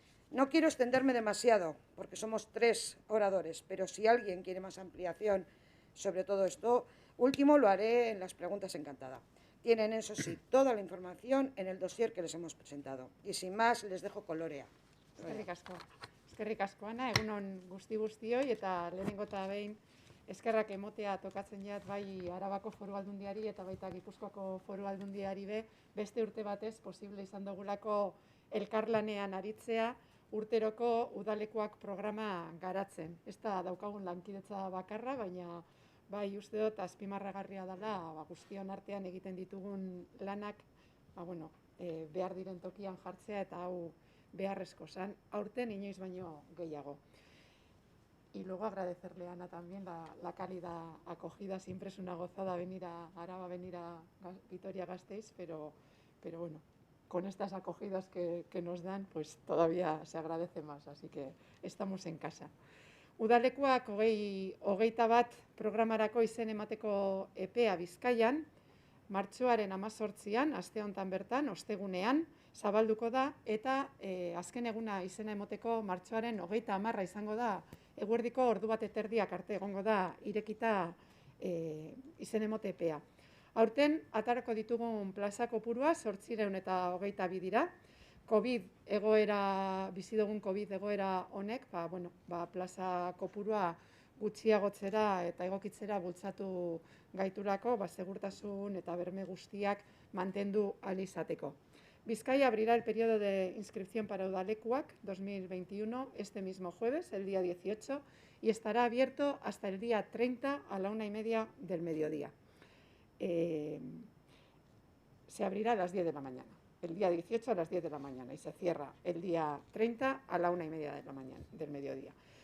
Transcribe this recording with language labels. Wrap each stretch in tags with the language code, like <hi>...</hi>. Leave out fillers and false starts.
<es>No quiero extenderme demasiado, porque somos tres oradores, pero si alguien quiere más ampliación sobre todo esto último, lo haré en las preguntas, encantada. Tienen, eso sí, toda la información en el dossier que les hemos presentado. Y sin más, les dejo con Lorea.</es> <eu>Eskerrik asko, Ana, egunon guztioi, eta lehenengo eta behin eskerrak emotea tokatzen jat bai Arabako Foru Aldundiari eta baita Gipuzkoako Foru Aldundiari beste urte batez posible izan dugulako elkarlanean aritzea urteroko Udalekuak programa garatzen. Ez da daukagun lankidetza bakarra, baina bai uste dut azpimarragarria dela guztion artean egiten ditugun lanak behar diren tokian jartzea eta hau beharrezko zan, aurten inoiz baino gehiago.</eu> <es>Y luego agradecerle a Ana también la cálida acogida. Siempre es una gozada venir a Araba, venir a Vitoria-Gasteiz, pero bueno, con estas acogidas que nos dan, pues todavía se agradece más, así que estamos en casa.</es> <eu>Udalekuak 21 programarako izen emateko epea Bizkaian, martxoaren 18an, aste honetan bertan, ostegunean, zabalduko da, eta azken eguna izena emoteko martxoaren 30 izango da, eguerdiko ordu 1:30 arte egongo da irekita izen emote epea. Aurten, atarako ditugun plaza kopurua 822 dira. Bizi dugun COVID egoera honek, plaza kopurua gutxiagotzera eta egokitzera bultzatu gaiturako, segurtasun eta berme guztiak mantendu ahal izateko.</eu> <es>Bizkaia abrirá el periodo de inscripción para Udalekuak 2021 este mismo jueves, el día 18, y estará abierto hasta el día 30 a la 1:30 del mediodía. Se abrirá a las 10 de la mañana, el día 18 a las 10 de la mañana y se cierra el día 30 a la 1:30 de la mañana, del mediodía.</es>